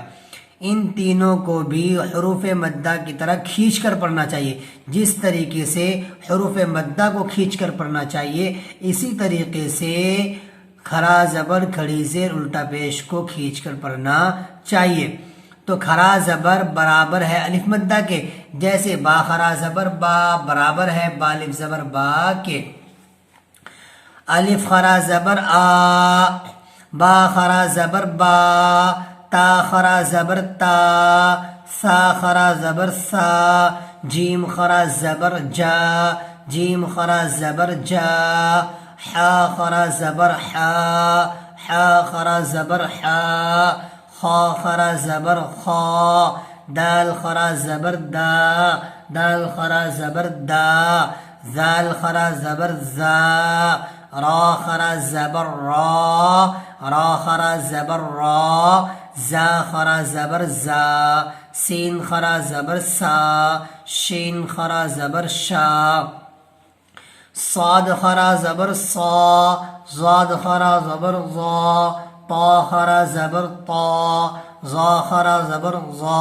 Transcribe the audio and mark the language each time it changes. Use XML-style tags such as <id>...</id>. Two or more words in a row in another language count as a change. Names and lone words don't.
<ur>ان تینوں کو بھی حروف مدہ کی طرح کھینچ کر پڑھنا چاہیے۔ جس طریقے سے حروف مدہ کو کھینچ کر پڑھنا چاہیے، اسی طریقے سے کھڑا زبر، کھڑی زیر الٹا پیش کو کھینچ کر پڑھنا چاہیے۔ تو کھڑا زبر برابر ہے الف مدہ کے، جیسے با خرا زبر با برابر ہے با الف زبر با کے۔ الف خرا زبر آ، با خرا زبر با، تا خرا زبر تا، سا خرا زبر سا، جیم خرا زبر جا، جیم خرا زبر جا، حا خرا زبر حا، حا خرا زبر حا، خا خرا زبر خا، دال خرا زبر دا، دال خرا زبر دا، زال خرا زبر زا، را خرا زبر را، را خرا زبر را، زا خرا زبر زا، سین خرا زبر سا، شین خرا زبر شا، صاد خرا زبر صا، زاد خرا زبر ضا، طا خرا زبر طا، ظا خرا زبر ظا،</ur>